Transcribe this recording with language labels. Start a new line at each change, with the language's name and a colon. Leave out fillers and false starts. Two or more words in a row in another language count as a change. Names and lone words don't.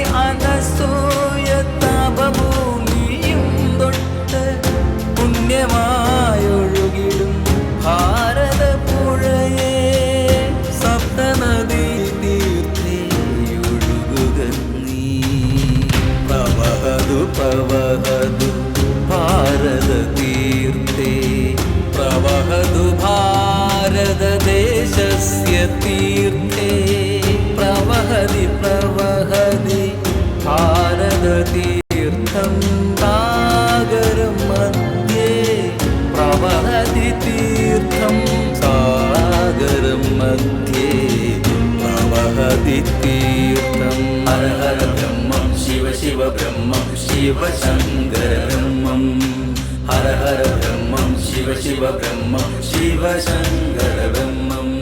Malayalam: അനസൂയ താപഭൂമിയും തൊട്ട് പുണ്യമായൊഴുകിടും ഭാരതപ്പുഴയെ സപ്തനദീ തീർത്ഥേ ഒഴുകുക നീ
Sanskrit: പ്രവഹതു പ്രവഹതു ഭാരത തീർത്ഥേ പ്രവഹതു भारतदेशस्य तीर्थे प्रवहति प्रवहति भारततीर्थं सागरं मध्ये प्रवहति तीर्थं सागरं मध्ये प्रवहति तीर्थं हर हर ब्रह्मं शिव शिव ब्रह्मं शिव शङ्कर ब्रह्मं हर हर ब्रह्मं शिव शिव ब्रह्मं शिव शङ्कर ब्रह्मं